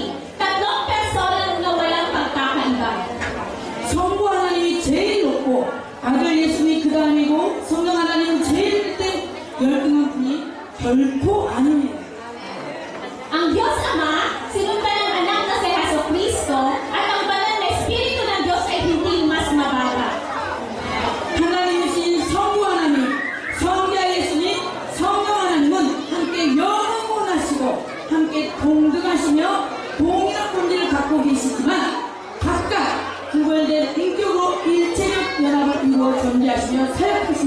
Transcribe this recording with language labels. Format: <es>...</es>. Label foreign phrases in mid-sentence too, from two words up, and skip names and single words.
<tl>Tatlong persona na walang pagkakaiba.</tl> <ko>성부 하나님이 제일 높고 아들 예수님이 그 다음이고 성령 하나님은 제일 때 열등한 분이 결코 아닙니다.</ko> <tl>Ang Diyos Ama, sinundan ng Anak na si Jesucristo, at ang banal na Espiritu ng Diyos ay hindi mas mababa.</tl> <ko>하나님이신 성부 하나님, 성자 예수님, 성령 하나님은 함께 영원하시고 함께 동등하시며 동일한 본질을 갖고 계시지만 각각 구별된 인격으로 일체적 연합을 이루어 존재하시며 사역하십니다.</ko>